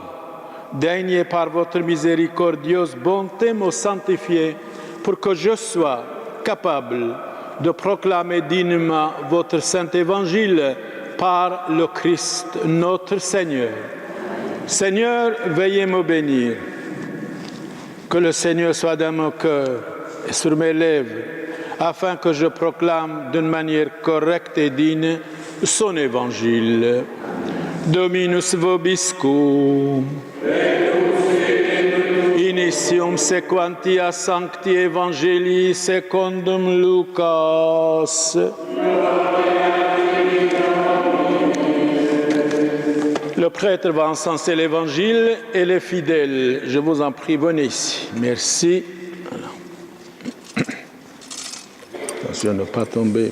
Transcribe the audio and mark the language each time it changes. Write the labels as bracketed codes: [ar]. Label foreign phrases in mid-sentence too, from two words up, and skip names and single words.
[fr] Daignez par votre miséricordieuse bonté me sanctifier pour que je sois capable de proclamer dignement votre saint évangile par le Christ notre Seigneur. Seigneur, veuillez me bénir. Que le Seigneur soit dans mon cœur et sur mes lèvres, afin que je proclame d'une manière correcte et digne son évangile. [la] Dominus vobiscum. Initium sequentia sancti evangelii secundum Lucas. [fr] Le prêtre va encenser l'évangile et les fidèles. Je vous en prie, venez ici. Merci. Voilà. Attention à ne pas tomber.